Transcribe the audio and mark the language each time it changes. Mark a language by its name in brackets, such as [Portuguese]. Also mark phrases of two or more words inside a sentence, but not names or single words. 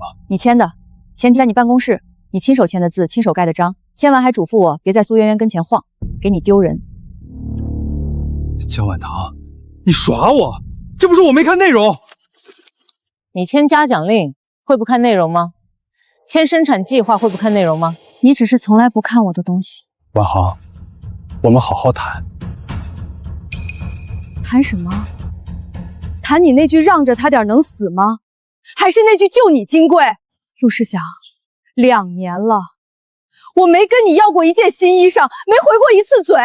[Chinese] 你簽的，前提在你辦公室，你親手簽的字，親手蓋的章，簽完還囑咐我別在蘇媛媛跟前晃，給你丟人。江晚堂，你耍我？這不是我沒看內容。你簽嘉獎令會不看內容嗎？簽生產計劃會不看內容嗎？你只是從來不看我的東西。晚航，我們好好談。談什麼？談你那句讓着他點能死嗎？還是那句救你金貴？陸世祥，2年了，我沒跟你要過一件新衣裳，沒回過一次嘴。